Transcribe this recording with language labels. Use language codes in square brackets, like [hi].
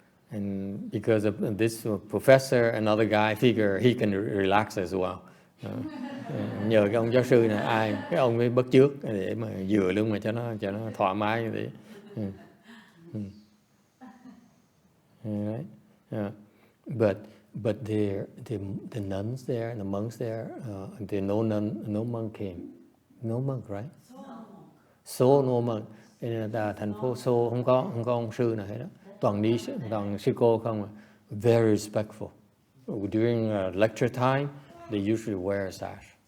[en] And because of this professor, another guy figure he can relax as well. [vi] Nhờ cái ông giáo sư này, cái ông ấy bắt chước để mà vừa luôn mà cho nó thoải mái như thế. [en] Right? But the nuns there, the monks there, no monk came. No monk, right? So no monk. [vi] Nên là thành phố Seoul không có ông sư nào hết đó. Toàn sư cô không à. [en] Very respectful. During lecture time, they usually wear a sash.